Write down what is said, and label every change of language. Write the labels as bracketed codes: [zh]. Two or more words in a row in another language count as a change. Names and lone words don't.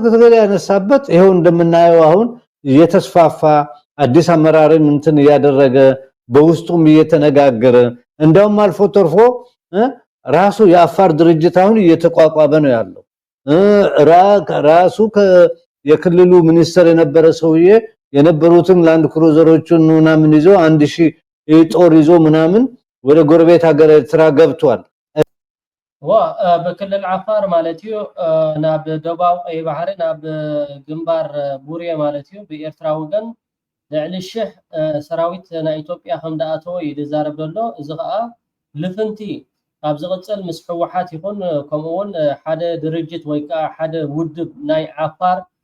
[am] ትግል ያነሳበት ይሄው እንደምናየው አሁን እየተስፋፋ አዲስ አመራርን እንትን ያደረገ በውስጡም እየተነጋገረ እንደውም አልፎ ተርፎ ራሱ የአፋር ድርጅት አሁን እየተቋቋመ ነው ያለው። ራሱ የክልሉ ሚኒስትር የነበረ ሰውዬ የነበሩትን ላንድ ክሩዘሮችን ምናምን ይዞ 1000 ጦር ይዞ ምናምን ወደ ጎረቤት ሀገር ኤርትራ ገብቷል። [ti] በክልል ዓፋር ማለትዩ ናብ ደቡባዊ ቀይ ባህሪ ናብ ግንባር ቡርየ ማለትዩ በኤርትራ ወገን ልዕሊ 1000 ሰራዊት ናይ ኢትዮጵያ ከም ዳኣተወ ይዛረብ ዘሎ እዚ ከዓ ልፍንቲ ኣብ ዝቅፅል ምስ ሕወሓት ይኹን ከምኡውን ሓደ ድርጅት ወይ ከዓ ሓደ ውድብ ናይ ዓፋር